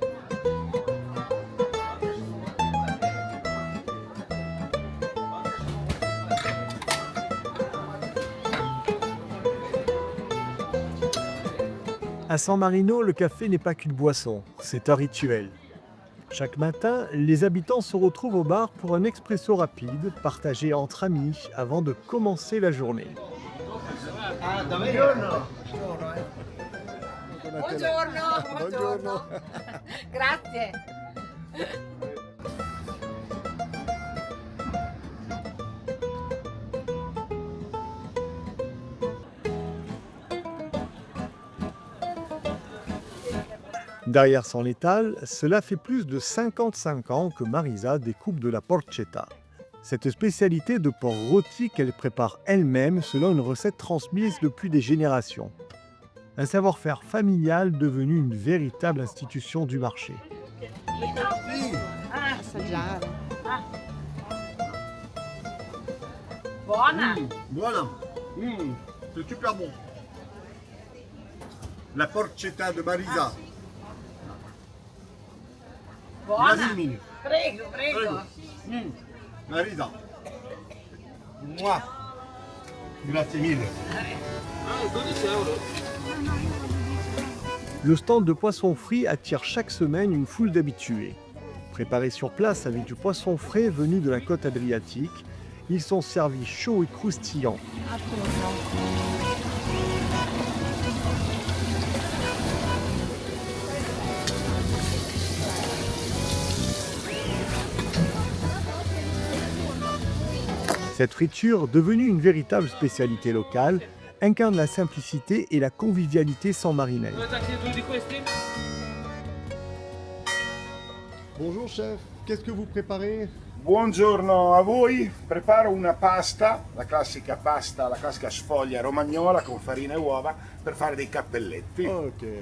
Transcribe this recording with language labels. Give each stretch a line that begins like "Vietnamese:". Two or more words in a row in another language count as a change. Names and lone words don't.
French: À San Marino, le café n'est pas qu'une boisson, c'est un rituel. Chaque matin, les habitants se retrouvent au bar pour un expresso rapide, partagé entre amis avant de commencer la journée.
Italian: Buongiorno. Grazie.
French: Derrière son étal, cela fait plus de 55 ans que Marisa découpe de la porchetta. Cette spécialité de porc rôti qu'elle prépare elle-même selon une recette transmise depuis des générations. Un savoir-faire familial devenu une véritable institution du marché.
Italian: Assaggiare. Buona.
French: Voilà. C'est super bon. La porchetta de Marisa.
Italian: Buona. Grazie. Prego.
French: Marisa. Moi.
Italian: Grazie mille.
French: Le stand de poissons frits attire chaque semaine une foule d'habitués. Préparés sur place avec du poisson frais venu de la côte adriatique, ils sont servis chauds et croustillants. Cette friture, devenue une véritable spécialité locale, incarne la simplicité et la convivialité sanmarinaise. Bonjour chef, qu'est-ce que vous préparez?
Italian: Buongiorno a voi, preparo una pasta, la classica sfoglia romagnola con farina e uova per fare dei cappelletti. Ok.